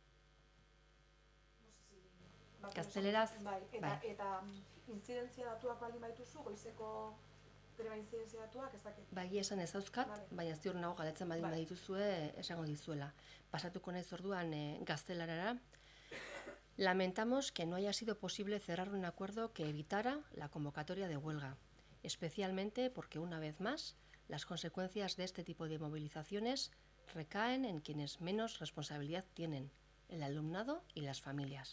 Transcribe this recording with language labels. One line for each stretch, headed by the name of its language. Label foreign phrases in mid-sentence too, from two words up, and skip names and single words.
Basque: Gazteleraz, Eta intzidentzia datuak baldin baituzu, goizeko greba intzidentzia datuak, ez dakit? Egia esan ez dauzkat, baina ziur nago galdetzen baldin badituzue esango dizuela. Pasatuko naiz orduan gaztelarara.
Spanish: Lamentamos que no haya sido posible cerrar un acuerdo que evitara la convocatoria de huelga, especialmente porque una vez más las consecuencias de este tipo de movilizaciones recaen en quienes menos responsabilidad tienen, el alumnado y las familias.